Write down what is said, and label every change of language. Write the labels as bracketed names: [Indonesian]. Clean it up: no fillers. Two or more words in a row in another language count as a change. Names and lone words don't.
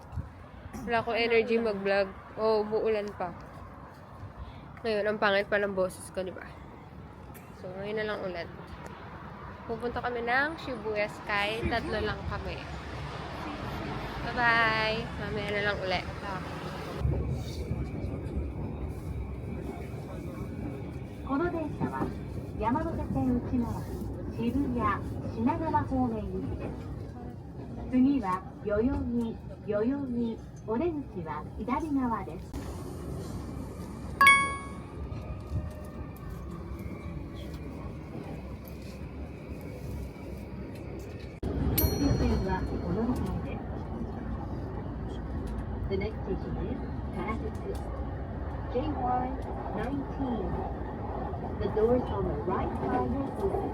[Filipino] Wala ko energy mag-vlog. Oh, umuulan pa. Ngayon, ang pangit pa ng boses ko, di ba? So, ngayon na lang ulit. Pupunta kami ng Shibuya Sky. 3 lang kami. Bye-bye! Mamaya na lang ulit. [Japanese] この電車は山手線内回り渋谷品川方面行きです。次は代々木お出口は左側です。終点はお乗り換えです。 [English] The next station is Karajuku. JY19. The doors on the right side will open.